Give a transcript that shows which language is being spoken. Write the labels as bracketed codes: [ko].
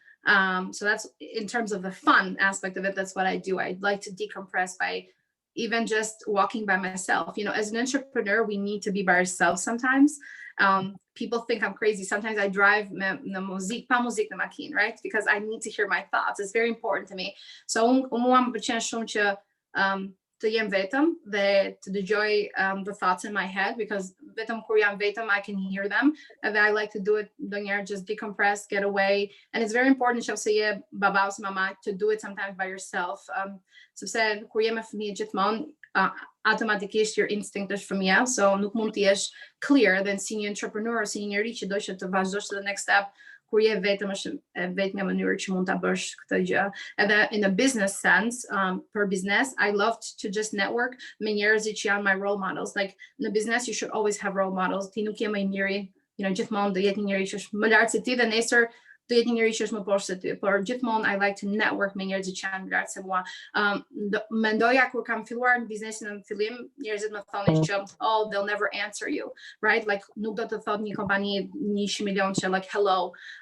[en] So that's in terms of the fun aspect of it. That's what I do. I like to decompress by even just walking by myself. As an entrepreneur, we need to be by ourselves sometimes. People think I'm crazy. Sometimes I drive the music, [sq] pa music në makinë, [en] right? Because I need to hear my thoughts. It's very important to me. So [sq] mua më pëlqen shumë që të jem vetëm dhe të dëgjoj [en] the thoughts in my head, because [sq] vetëm kur jam vetëm [en] I can hear them, and I like to do it [sq] ndonjëherë, [en] just decompress, get away. And it's very important [sq] nëse je baba ose mama [en] to do it sometimes by yourself. [sq] Sepse kur je me fëmijë gjithmonë automatikisht [en] your instinct [sq] është fëmija, so nuk mund të jesh [en] clear then [sq] si një entrepreneur, si një njerëz që do që të vazhdosh [en] to the next step. [sq] Kur je vetëm është vetëm mënyrë që mund ta bësh këtë gjë. [en] Edhe in a business sense, [sq] per business, [en] I love to just network [sq] me njerëz që janë [en] my role models. Like in a business you should always have role models. [sq] Ti nuk je më i miri, gjithmonë do jetë një njerëz që është më lart se ti dhe nesër do jetë një njerëz që është më poshtë se ty. Por gjithmonë [en] I like to network [sq] me njerëz që janë më lart se mua. Mendoja kur kam filluar në biznesin në fillim, njerëzit më thonin që oh, [en] they'll never answer you, right? [sq] Like nuk do të thot një kompani 100 milion që like hello.